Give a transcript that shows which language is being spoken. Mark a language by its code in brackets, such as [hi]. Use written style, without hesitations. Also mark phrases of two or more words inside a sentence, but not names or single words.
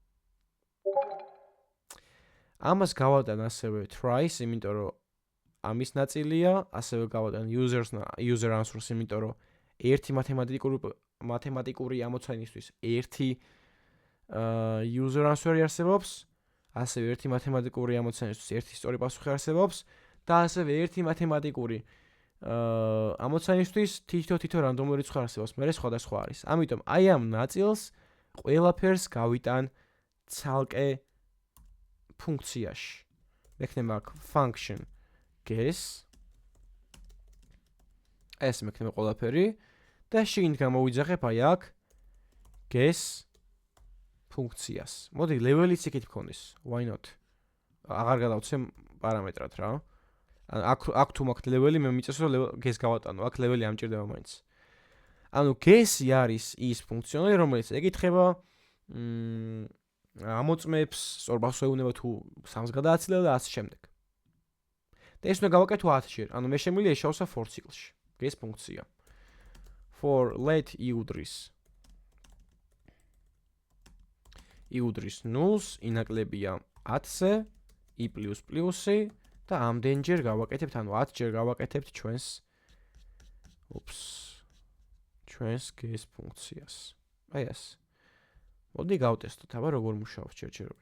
[ka] ამას გავატან ასევე try-ს, იმიტომ რომ ამის ნაწილია, ასევე გავატან [en] user answer-ს, [ka] იმიტომ რომ ერთი მათემატიკური ამოცანისთვის ერთი [en] user answer-ი [ka] არსებობს, ასევე ერთი მათემატიკური ამოცანისთვის ერთი სწორი პასუხი არსებობს და ასევე ერთი მათემატიკური ამოცანისთვის თითო რანდომული რიცხვი არსებობს, მე სხვადასხვა არის. ამიტომ აი ამ ნაწილს ყველაფერს გავიტან ცალკე ფუნქციაში. მექნება აქ [en] function guess. [ka] ეს მექნება ყველაფერი და შიგნით გამოვიძახებ აი აქ guess ფუნქციას. მოდი level-იც იქით მქონდეს. [en] Why not? [ka] აღარ გადავცემ პარამეტრად რა. აქ თუ მაქვს level-ი, მე მიწევს რომ guess გავატანო. აქ level-ი ამჭირდება მაინც. ანუ guess-ი არის ის ფუნქციონალი, რომელიც ეკითხება ამოწმებს, სწორ ეუბნება თუ 3-ს გადააცილება და ასე შემდეგ. და ეს უნდა გავაკეთო 10 ჯერ. ანუ მე შემიძლია შევსვა for ციკლში. guess ფუნქცია. [en] For let i [ka] უდრის i უდრის 0-ს, i ნაკლებია 10-ზე, i პლუსი და ამდენჯერ გავაკეთებთ, ანუ 10 ჯერ გავაკეთებთ ჩვენს გეს ფუნქციას. აი ეს. მოდი გავტესტოთ, აბა როგორ მუშაობს ჯერჯერობით.